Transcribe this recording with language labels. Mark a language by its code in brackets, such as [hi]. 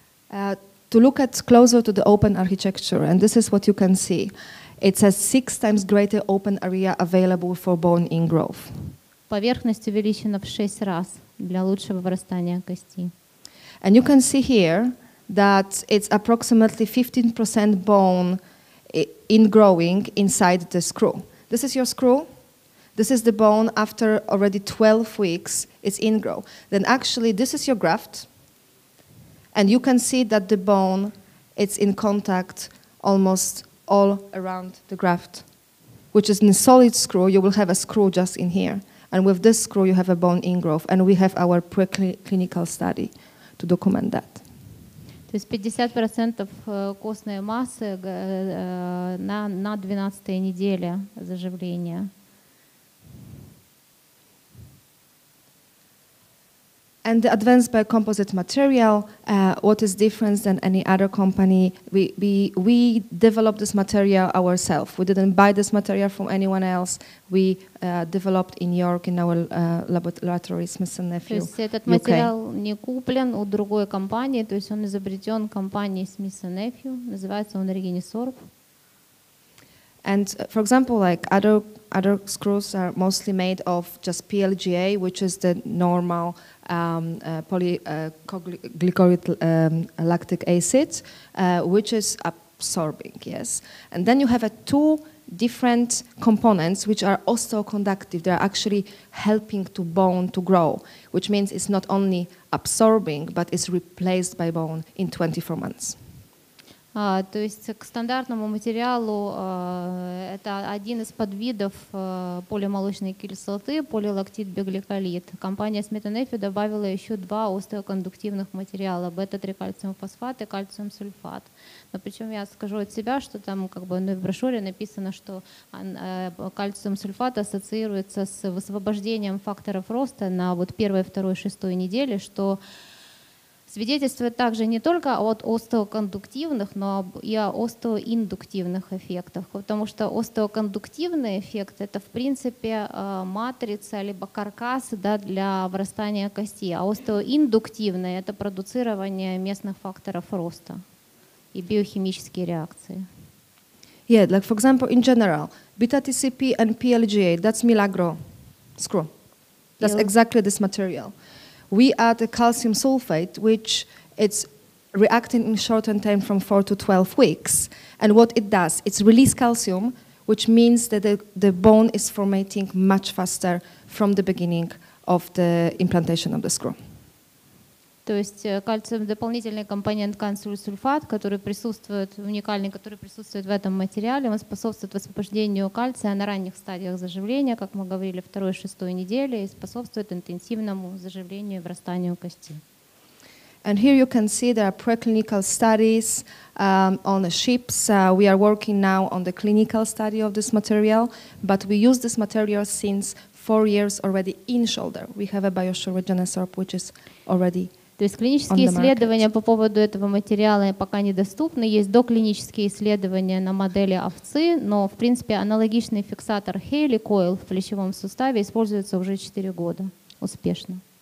[en] To look at closer to the open architecture, and this is what you can see. It's a 6 times greater open area available for bone ingrowth. [ru] Поверхность увеличена в 6 раз для лучшего вырастания кости. [en] And you can see here that it's approximately 15% bone ingrowing inside the screw. This is your screw. This is the bone after already 12 weeks. It's ingrow. Then actually this is your graft. And you can see that the bone, it's in contact almost all around the graft, which is in a solid screw. You will have a screw just in here. And with this screw, you have a bone ingrowth. And we have our preclinical study to document that. [ru] То есть 50% костной массы на 12-й неделе заживления. [en] And the advanced biocomposite material, what is different than any other company? We developed this material ourselves. We didn't buy this material from anyone else. We developed in York in our laboratory, Smith&Nephew. [ru] То есть этот материал не куплен у другой компании, то есть он изобретен компанией Smith&Nephew. Называется он регинисорф. [en] And for example, like other screws are mostly made of just PLGA, which is the normal polyglycolic lactic acid, which is absorbing, yes. And then you have 2 different components which are osteoconductive. They're actually helping to bone to grow, which means it's not only absorbing, but it's replaced by bone in 24 months. [ru] То есть к стандартному материалу это один из подвидов полимолочной кислоты, полилактид-бигликолид. Компания Smith&Nephew добавила еще 2 остеокондуктивных материала, бета-3-кальциум-фосфат и кальциум-сульфат. Но причем я скажу от себя, что там в брошюре написано, что кальциум-сульфат ассоциируется с высвобождением факторов роста на 1, 2, 6 неделе, что свидетельствует также не только от остеокондуктивных, но и о остеоиндуктивных эффектах, потому что остеокондуктивный эффект — это в принципе матрица либо каркас, да, для вырастания кости, а остеоиндуктивный — это продуцирование местных факторов роста и биохимические реакции. [en] Yeah, like for example, in general, beta-TCP and PLGA, that's Milagro screw. That's exactly this material. We add a calcium sulfate, which it's reacting in shortened time from 4 to 12 weeks. And what it does, it's release calcium, which means that the bone is formatting much faster from the beginning of the implantation of the screw. [ru] То есть дополнительный компонент кальций-сульфат, который присутствует, уникальный, который присутствует в этом материале, он способствует высвобождению кальция на ранних стадиях заживления, как мы говорили, 2-6 недели, и способствует интенсивному заживлению и врастанию кости. [en] And here you can see there are preclinical studies on the ships. We are working now on the clinical study of this material, but we use this material since 4 years already in shoulder. We have a BioSure Regenesorb which is already. [ru] То есть клинические исследования по поводу этого материала пока недоступны. Есть доклинические исследования на модели овцы, но в принципе аналогичный фиксатор Helicoil в плечевом суставе используется уже 4 года успешно.